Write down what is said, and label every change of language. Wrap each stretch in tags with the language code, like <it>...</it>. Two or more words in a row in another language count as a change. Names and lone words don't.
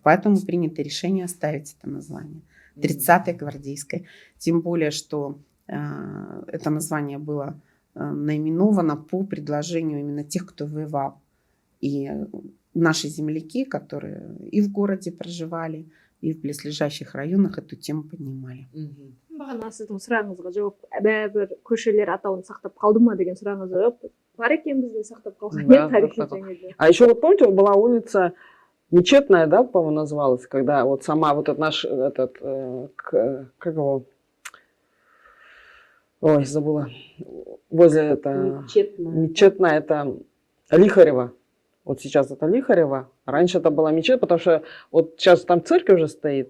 <ru>Поэтому принято решение оставить это название 30-й гвардейской. Тем более, что это название было наименовано по предложению именно тех, кто воевал. И наши земляки, которые и в городе проживали, и в близлежащих районах эту тему поднимали.</ru> <kk>Бағана сіздің сұрағыңызға жауап, бәрібір көшелер атауын сақтап қалды ма деген сұрағыңызға жауап бар екен, бізде сақтап қалған тарихи жаңағы.</kk> <ru>А еще вот помните, была улица Мечетная, да, по-моему, называлась, когда вот сама вот этот наш, как его, ой, забыла, возле это Мечетная, это Лихарева. Вот сейчас это Лихарева. Раньше это была мечеть, потому что вот сейчас там церковь уже стоит.</ru>